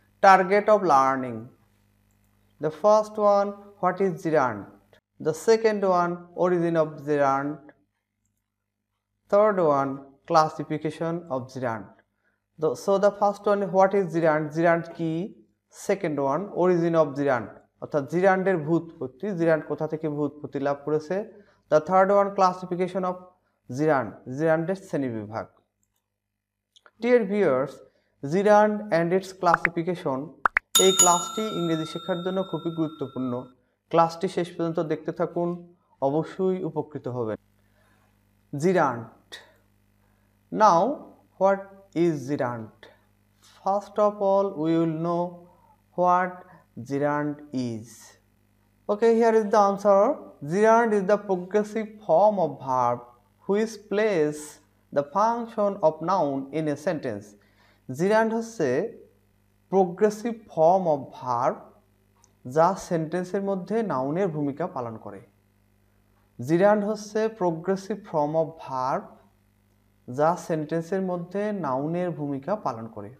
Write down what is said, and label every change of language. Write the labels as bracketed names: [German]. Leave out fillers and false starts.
[English] Target of learning. The first one, what is gerund? The second one, origin of gerund. Third one, classification of gerund. So the first one, what is gerund? Gerund কি? Second one, origin of gerund. [Bangla] অর্থাৎ জিরান্ডের ভূৎপত্তি, জিরান্ড কোথা থেকে ভূৎপত্তি লাভ করেছে। [English] The third one, classification of gerund, [Bangla] জিরান্ডের শ্রেণীবিভাগ। [English] Dear viewers, gerund and its classification, [Bangla] এই ক্লাসটি ইংরেজি শেখার জন্য খুবই গুরুত্বপূর্ণ। ক্লাসটি শেষ পর্যন্ত দেখতে থাকুন, অবশ্যই উপকৃত হবেন। [English] Gerund. Now, what is gerund? First of all, we will know what gerund is. Okay, here is the answer. Gerund is the progressive form of verb which plays the function of noun in a sentence. [Bangla] Gerund হচ্ছে [English] progressive form of verb [Bangla] যা সেন্টেন্সের মধ্যে নাউনের ভূমিকা পালন করে। জিরান্ড হচ্ছে progressive form of verb যা সেন্টেন্সের মধ্যে নাউনের ভূমিকা পালন করে।